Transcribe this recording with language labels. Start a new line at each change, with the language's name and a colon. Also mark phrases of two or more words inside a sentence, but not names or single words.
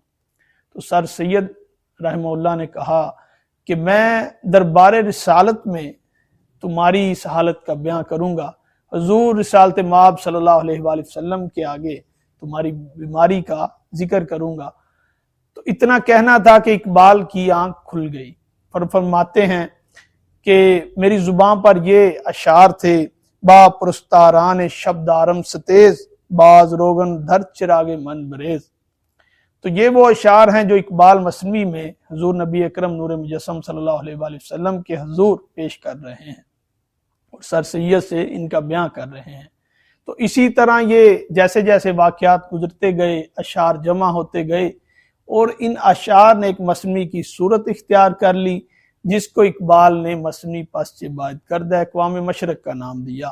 Urdu: تو سر سید
Arabic: رحمہ اللہ
Urdu: نے کہا کہ میں دربار رسالت میں تمہاری اس حالت کا بیان کروں گا، حضور رسالت مآب
Arabic: صلی اللہ علیہ وآلہ وسلم
Urdu: کے آگے تمہاری بیماری کا ذکر کروں گا۔ تو اتنا کہنا تھا کہ اقبال کی آنکھ کھل گئی۔ فرماتے ہیں کہ میری زبان پر یہ اشعار تھے،
Persian: با پرستاران شب دارم ستیز، باز روغن دھر چراغ من بریز۔
Urdu: تو یہ وہ اشعار ہیں جو اقبال مثنوی میں حضور نبی اکرم نور مجسم
Arabic: صلی اللہ علیہ وآلہ وسلم
Urdu: کے حضور پیش کر رہے ہیں اور سر سید سے ان کا بیان کر رہے ہیں۔ تو اسی طرح یہ جیسے جیسے واقعات گزرتے گئے، اشعار جمع ہوتے گئے اور ان اشعار نے ایک مثنوی کی صورت اختیار کر لی، جس کو اقبال نے مثنوی پسچ باید کردہ اقوام مشرق کا نام دیا۔